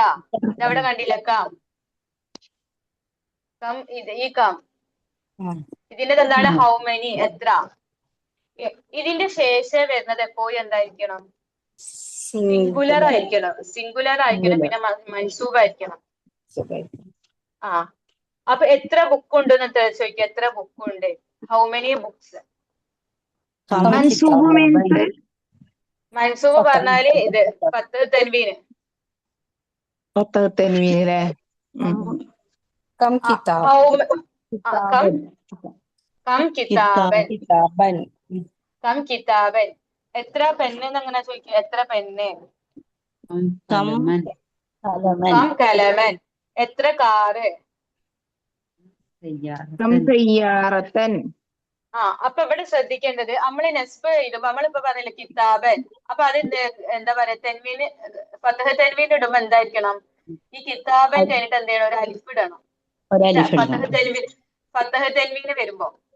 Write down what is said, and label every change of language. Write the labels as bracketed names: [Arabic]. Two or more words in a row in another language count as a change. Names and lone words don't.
[Malayalam] ഇതവിടെ കണ്ടില്ല കം. ഈ കം ഇതിന്റെ എന്താണ്? [English] how many, എത്ര. [Malayalam] ഇതിന്റെ ശേഷം വരുന്നത് എപ്പോഴും എന്തായിരിക്കണം? സിംഗുലർ ആയിരിക്കണം. സിംഗുലർ ആയിരിക്കണം. പിന്നെ മൻസൂബ് ആയിരിക്കണം. ആ അപ്പൊ എത്ര ബുക്ക് ഉണ്ട് എന്ന് ചോദിക്കുക. എത്ര ബുക്ക് ഉണ്ട്? [English] how many books? منصوب means [Malayalam] മൻസൂബ് പറഞ്ഞാല് ഇത് 10 തെൻവീന്. 10 تنوين ല്ലേ? [Arabic] كم كتاب كم كتابا. كتابا كم كتابا. [Malayalam] എത്ര പെണ്ണ് എന്നങ്ങനെ ചോദിക്കുക. എത്ര പെണ്ണ്? [Arabic] കലമൻ كم قلما. [Malayalam] എത്ര കാറ്? [Arabic] كم سيارة [Malayalam] അപ്പൊ ഇവിടെ ശ്രദ്ധിക്കേണ്ടത് നമ്മള് നെസ്ബ് ഇടുമ്പോ നമ്മളിപ്പോ പറഞ്ഞില്ലേ കിതാബൻ. അപ്പൊ അത് എന്താ പറയാ തെൻവീന് ഫതഹ് തെൻവീൻ ഇടുമ്പോ എന്തായിരിക്കണം? ഈ കിതാബൻ കഴിഞ്ഞിട്ട് എന്ത് ചെയ്യണം? ഒരു അലിഫ് ഇടണം. ഫതഹ് തെൻവീന് വരുമ്പോ.